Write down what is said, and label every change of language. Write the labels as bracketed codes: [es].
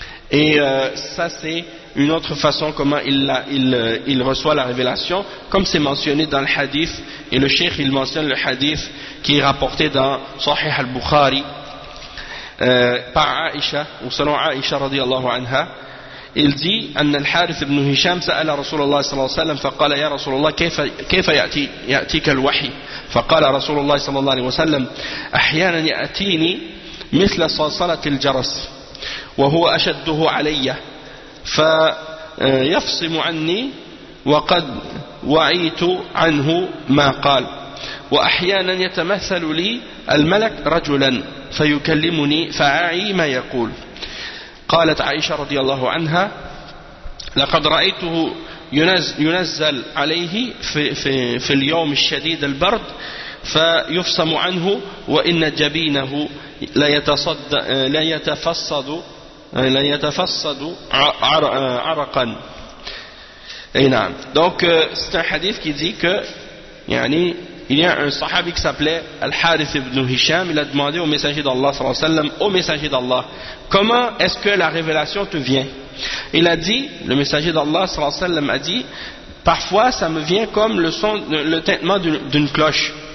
[fr] Et ça, c'est une autre façon comment il reçoit la révélation, comme c'est mentionné dans le hadith. Et le cheikh, il mentionne le hadith qui est rapporté dans Sahih al-Bukhari par Aïcha, ou selon Aïcha radiallahu anha. Il dit [ar] أن الحارث بن هشام سأل رسول الله صلى الله عليه وسلم فقال يا رسول الله كيف يأتيك الوحي فقال رسول الله صلى الله عليه وسلم أحيانا يأتيني مثل صلصلة الجرس وهو أشده علي فيفصم عني وقد وعيت عنه ما قال وأحيانا يتمثل لي الملك رجلا فيكلمني فأعي ما يقول قالت عائشة رضي الله عنها لقد رأيته ينزل عليه في اليوم الشديد البرد فيفصم عنه وإن جبينه لا يتفصد عرقا. اي نعم. [fr] Donc c'est un hadith qui dit que يعني il y a un sahabi qui s'appelait Al-Harith ibn Hisham. Il a demandé au messager d'Allah sallallahu alayhi wa sallam, au messager d'Allah, comment est-ce que la révélation te vient? Il a dit, le messager d'Allah sallallahu alayhi wa sallam a dit, parfois ça me vient comme le son, le tintement d'une cloche.